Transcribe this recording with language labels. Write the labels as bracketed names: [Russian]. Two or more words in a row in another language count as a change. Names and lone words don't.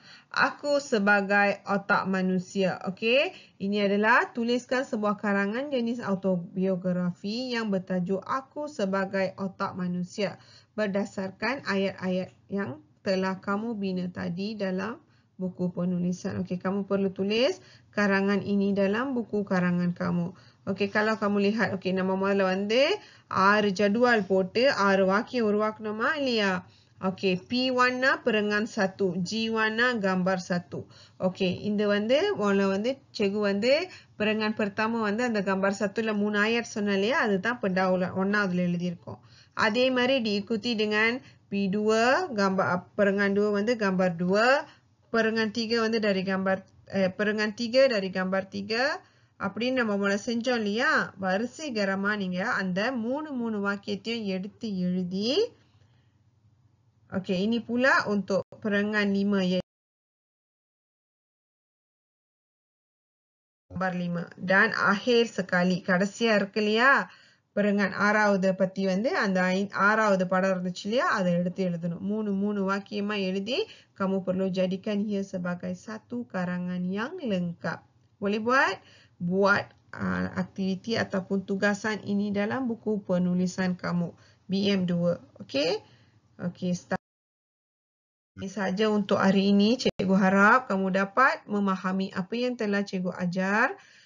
[Malay] Aku sebagai otak manusia. Okey, ini adalah tuliskan sebuah karangan jenis autobiografi yang bertajuk Aku sebagai otak manusia berdasarkan ayat-ayat yang telah kamu bina tadi dalam buku penulisan. Okey, kamu perlu tulis karangan ini dalam buku karangan kamu. Okey, kalau kamu lihat, okey, [Tamil] நம்ம முதல்ல வந்து 6 ஜடுவால் போட்டு 6 வாக்கியம் உருவாக்கணுமா இல்லையா? [Malay] Okey, P warna perengan 1, G warna gambar 1. Okey, [Tamil] இந்த வந்து cikgu வந்து [Malay] perengan pertama [Tamil] வந்து அந்த gambar 1ல 3 ayat சொன்ன இல்லையா, அதுதான் pendahuluan 1வதுல எழுதியிருக்கோம். அதே மாதிரி [Malay] diikuti dengan P2 perengan 2 வந்து gambar 2, perengan 3 வந்து dari perengan 3 dari gambar 3. [Tamil] அப்படின்னு நம்ம முதல்ல செஞ்சோம் இல்லையா, வரிசைகரமா நீங்க அந்த மூணு வாக்கியத்தையும் எடுத்து எழுதி. [Malay] Okey, ini pula untuk perengan 5 iaitu gambar 5. Dan akhir sekali, [Tamil] கடைசியா இருக்கு இல்லையா, perengan 6வது பத்தி வந்து அந்த 6வது படம் இருந்துச்சு இல்லையா, அதை எடுத்து எழுதணும். மூணு வாக்கியமா எழுதி [Malay] kamu perlu jadikan ia sebagai satu karangan yang lengkap. Boleh buat aktiviti ataupun tugasan ini dalam buku penulisan kamu BM2. Okey? Okey, start. Ini sahaja untuk hari ini. Cikgu harap kamu dapat memahami apa yang telah cikgu ajar.